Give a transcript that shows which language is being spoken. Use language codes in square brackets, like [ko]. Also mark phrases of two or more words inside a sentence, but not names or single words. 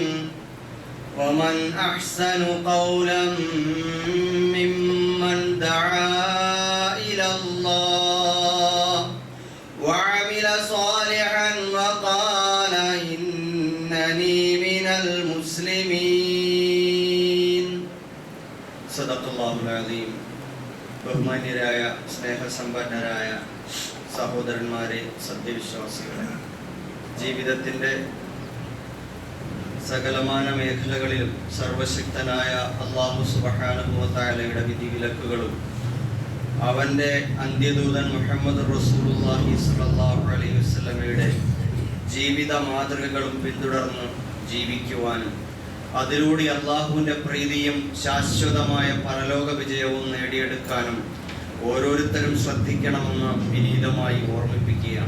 [ar] ومن أحسن قولا ممن دعا إلى الله وعمل صالحا وقال إنني من المسلمين. صدق الله العظيم. [ml] ബഹുമാന്യരായ സ്നേഹസമ്പന്നരായ സഹോദരന്മാരെ, സത്യവിശ്വാസികളെ, ജീവിതത്തിൻ്റെ സകലമാന മേഖലകളിലും സർവശക്തനായ [ar] الله سبحانه و تعالى [ml] വിധിവിലക്കുകളും അവൻ്റെ അന്ത്യദൂതൻ മുഹമ്മദ് [ar] رسول الله صلى الله عليه وسلم [ml] ജീവിത മാതൃകകളും പിന്തുടർന്ന് ജീവിക്കുവാനും അതിലൂടെ അള്ളാഹുവിൻ്റെ പ്രീതിയും ശാശ്വതമായ പരലോക വിജയവും നേടിയെടുക്കാനും ഓരോരുത്തരും ശ്രദ്ധിക്കണമെന്ന് വിനീതമായി ഓർമ്മിപ്പിക്കുകയാണ്.